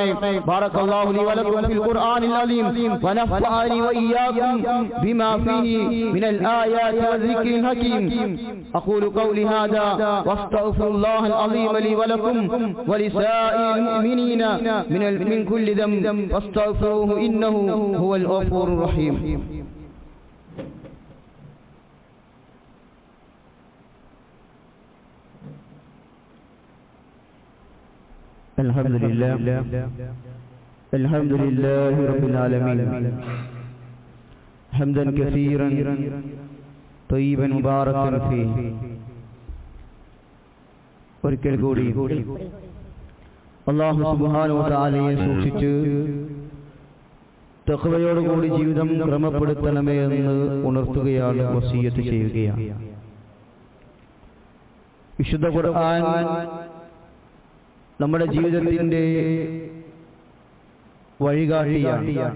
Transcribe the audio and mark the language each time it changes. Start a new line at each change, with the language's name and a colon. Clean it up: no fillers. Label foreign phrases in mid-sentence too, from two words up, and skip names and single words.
Arabic: بارك الله لي ولكم في القرآن العليم ونفعني وإياكم بما فيه من الآيات والذكر الحكيم. أقول قولي هذا وأستغفر الله العليم لي ولكم ولسائر المؤمنين من كل ذنب فاستغفروه إنه هو الغفور الرحيم. الحمد لله رب العالمين حمدا كثيرا طيبا مباركا فيه.
Malayalam: ഒരിക്കൽ കൂടി അല്ലാഹു
Arabic: سبحانه وتعالى
Malayalam: സൂക്ഷിച്ച് തഖ്വയോടുകൂടി ജീവിതം ക്രമപ്പെടുത്തണമേ എന്ന് ഉണർത്തുകയാണ്, വസിയ്യത്ത് ചെയ്യുകയാണ്. വിശുദ്ധ ഖുർആൻ നമ്മുടെ ജീവിതത്തിന്റെ വഴികാട്ടിയാണ്.